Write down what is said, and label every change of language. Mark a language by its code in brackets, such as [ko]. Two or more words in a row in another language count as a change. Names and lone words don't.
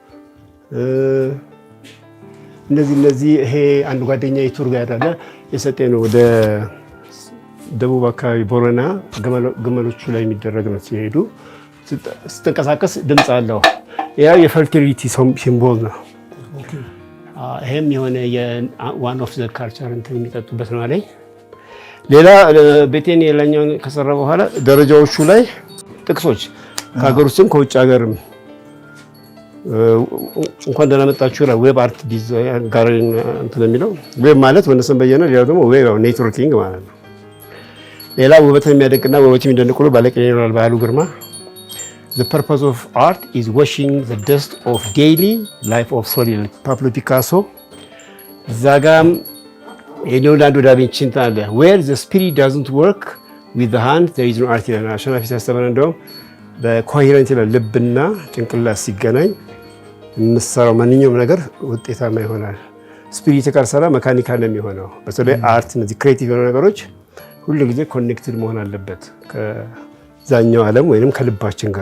[am] እነዚህ ይሄ አንድ ጓደኛ የቱር ጋር ያለ የሰጠኝ ነው። ወደ ደቡብ አካባቢ ቦረና ግመሎቹ ላይ የሚደረግ ነው። ሲሄዱ ስትንቀሳቀስ ድምፅ አለው። ያ የፈርቲሊቲ ሲምቦል ነው። ይሄም የሆነ [en] one of the culture [am] እንትን የሚጠጡበት ነው አለኝ። ሌላ ቤቴን የላኛውን ከሰራ በኋላ ደረጃዎቹ ላይ ጥቅሶች ከሀገር ውስጥም ከውጭ ሀገርም እንኳን ደህና መጣችሁ ይላል። [en] web art design [am] ጋር እንትን የሚለው ዌብ ማለት ወንደሰን በየነ፣ ሌላው ደግሞ [en] web networking [am] ማለት ነው። ሌላ ውበትን የሚያደንቅና ውበት የሚደንቅ ሁሉ ባለቅኔ ይኖራል። ባህሉ ግርማ [en] The purpose of art is washing the dust of daily life of soil. [am] ፓብሎ ፒካሶ እዛ ጋም የሊዮናርዶ ዳቪንቺ እንትን አለ [en] where the spirit doesn't work with the hand there is no art [am] ይላል። አሸናፊ ሲያስተምረን እንደውም በኮሄረንት ይላል ልብና ጭንቅላት ሲገናኝ የምትሰራው ማንኛውም ነገር ውጤታማ ይሆናል። ስፒሪት ካልሰራ መካኒካል ነው የሚሆነው። በተለይ አርት እነዚህ ክሬቲቭ የሆኑ ነገሮች ሁሉ ጊዜ ኮኔክትድ መሆን አለበት ከዛኛው ዓለም ወይንም ከልባችን ጋር።